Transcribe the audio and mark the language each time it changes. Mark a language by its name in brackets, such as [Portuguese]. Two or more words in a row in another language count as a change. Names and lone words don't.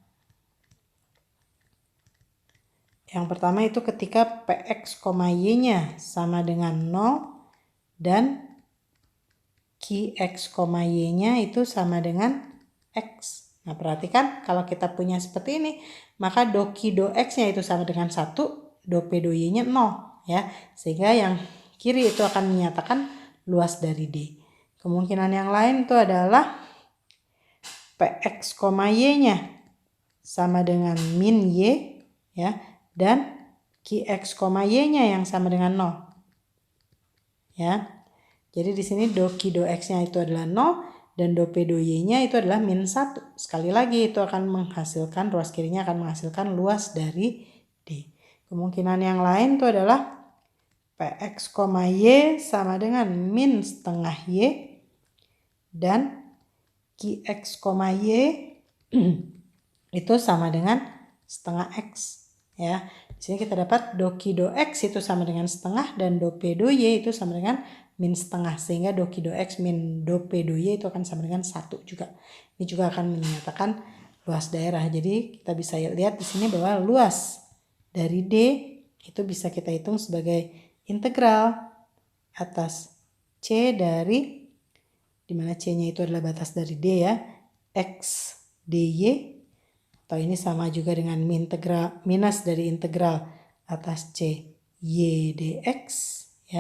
[Indonesian] Yang pertama itu ketika Px, Y-nya sama dengan 0 dan Qx, Y-nya itu sama dengan X. Nah, perhatikan kalau kita punya seperti ini, maka do Q do X-nya itu sama dengan 1, do P do Y-nya 0 ya. Sehingga yang kiri itu akan menyatakan luas dari D. Kemungkinan yang lain itu adalah Px, Y-nya sama dengan min Y ya, dan Qx, Y-nya yang sama dengan 0 ya. Jadi di sini do Q do X-nya itu adalah 0 dan do P do Y-nya itu adalah min 1. Sekali lagi itu akan menghasilkan, ruas kirinya akan menghasilkan luas dari D. Kemungkinan yang lain itu adalah Px, Y sama dengan min setengah Y dan Qx, Y itu sama dengan setengah X ya. Di sini kita dapat do Q do X itu sama dengan setengah dan do P do Y itu sama dengan min setengah, sehingga do Q do X min do P do Y itu akan sama dengan 1 juga. Ini juga akan menyatakan luas daerah. Jadi kita bisa lihat di sini bahwa luas dari D itu bisa kita hitung sebagai integral atas C dari, dimana C-nya itu adalah batas dari D ya, X dy, atau ini sama juga dengan minus dari integral atas C y dx ya.